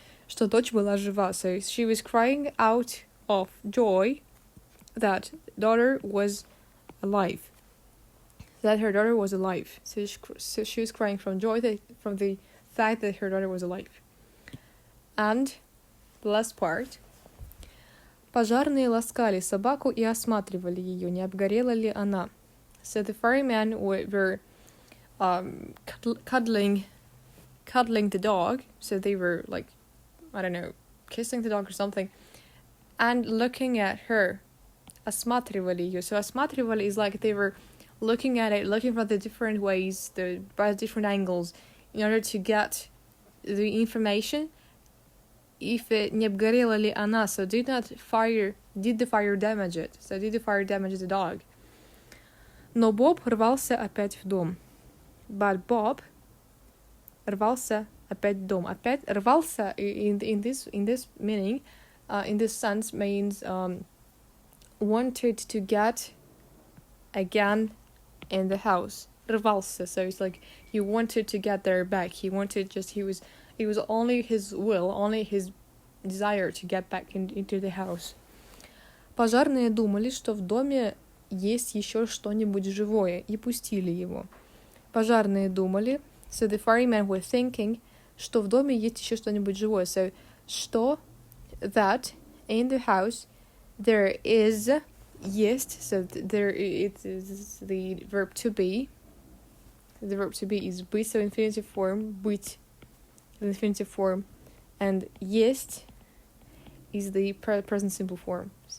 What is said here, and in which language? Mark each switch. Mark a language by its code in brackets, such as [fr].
[ru] Что дочь была жива. [en] So she was crying out of joy that daughter was alive. That her daughter was alive. So she was crying from joy from the fact that her daughter was alive. And the last part. [ru] Пожарные ласкали собаку и осматривали ее, не обгорела ли она. [en] So the firemen were cuddling the dog. So they were like, I don't know, kissing the dog or something, and looking at her. [ru] Осматривали ее. [en] So осматривали is like they were looking at it, looking for the different ways, by different angles, in order to get the information. If it [ru] не обгорела ли она, [en] so did the fire damage it? So did the fire damage the dog? [ru] Но Боб рвался опять в дом. But Bob рвался опять в дом. Опять рвался [en] in this meaning, in this sense means wanted to get again in the house. Рвался, so it's like he wanted to get there back. It was only his will, only his desire to get back into the house. [ru] Пожарные думали, что в доме есть еще что-нибудь живое, и пустили его. Пожарные думали, [en] so the firemen were thinking, [ru] что в доме есть еще что-нибудь живое. [en] So, что, that, in the house, there is, есть, so there it is the verb to be. The verb to be is быть, so infinitive form, быть, the infinitive form, and есть is the present simple form.